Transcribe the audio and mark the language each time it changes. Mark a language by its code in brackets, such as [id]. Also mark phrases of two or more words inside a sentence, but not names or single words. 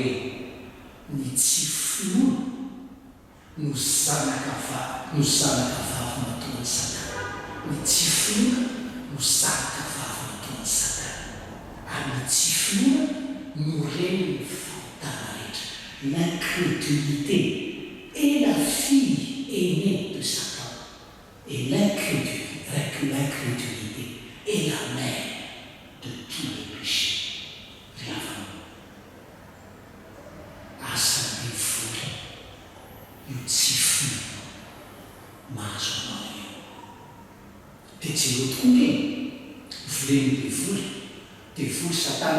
[mg] ny tsy finoana no zanaka vavy nataon'ny satana ny tsy finoana no zanaka vavy nataon'ny satana ary ny tsy finoana no reny ny fahotana rehetra [fr] l'incrédulité et la fille aînée de Satan et l'incrédulité est la mère de tous les péchés [mg] riavana asan'ny voly io tsy finoana mahazo anao io dia tsy lotokoa voleny dia voly satana